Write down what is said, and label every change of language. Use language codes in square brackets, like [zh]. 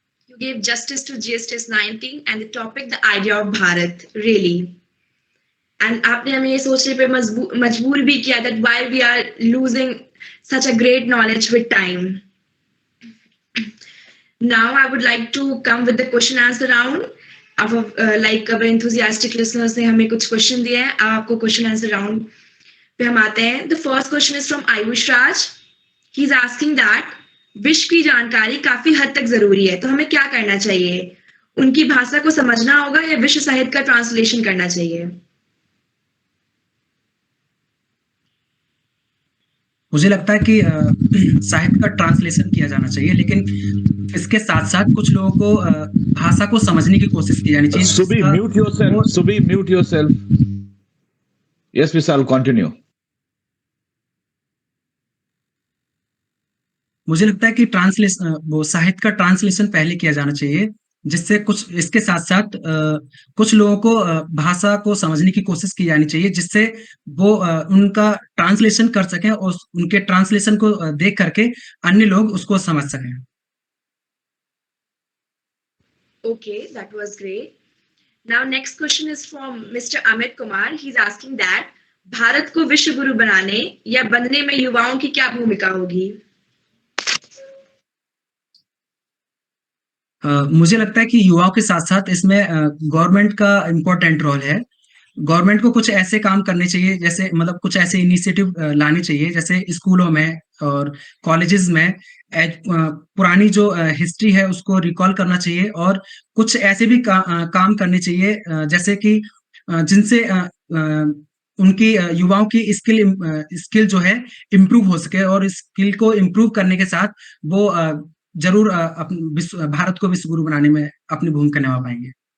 [en] You gave justice to GSTS 19 and the topic, the idea of Bharat, really. And आपने हमें ये सोचने पे मजबूर भी किया that why we are losing such a great knowledge with time. Now I would like to come with the question answer round. [hi] अब like our enthusiastic listeners ने हमें कुछ क्वेश्चन दिए हैं, अब आपको क्वेश्चन आंसर राउंड पे हम आते हैं. [en] The first question is from Ayush Raj. [hi] He is asking that विश्व की जानकारी काफी हद तक जरूरी है, तो हमें क्या करना चाहिए? उनकी भाषा को समझना होगा या विश्व साहित्य का ट्रांसलेशन करना चाहिए? मुझे लगता है कि साहित्य का ट्रांसलेशन किया जाना चाहिए, लेकिन इसके साथ साथ कुछ लोगों को भाषा को समझने की कोशिश की जानी चाहिए, [en] Subi, [hi] जिसका [en] mute yourself. [hi] वो [en] Subi, mute yourself. Yes, Vishal, continue. [hi] मुझे लगता है कि ट्रांसलेशन वो साहित्य का ट्रांसलेशन पहले किया जाना चाहिए, जिससे कुछ इसके साथ साथ कुछ लोगों को भाषा को समझने की कोशिश की जानी चाहिए, जिससे वो उनका ट्रांसलेशन कर सकें और उनके ट्रांसलेशन को देख करके अन्य लोग उसको समझ सकें. [en] Okay, that was great. Now next question is from Mr. Amit Kumar. [hi] He's asking that Bharat को विश्व गुरु बनाने या बनने में युवाओं की क्या भूमिका होगी? मुझे लगता है कि युवाओं के साथ साथ इसमें गवर्नमेंट का इम्पोर्टेंट रोल है. गवर्नमेंट को कुछ ऐसे काम करने चाहिए, जैसे मतलब कुछ ऐसे इनिशिएटिव लाने चाहिए, जैसे स्कूलों में और कॉलेजेस में पुरानी जो हिस्ट्री है उसको रिकॉल करना चाहिए, और कुछ ऐसे भी काम करने चाहिए जैसे कि जिनसे उनकी युवाओं की स्किल जो है इम्प्रूव हो सके, और स्किल को इम्प्रूव करने के साथ वो जरूर भारत को विश्व गुरु बनाने में अपनी भूमिका निभा पाएंगे.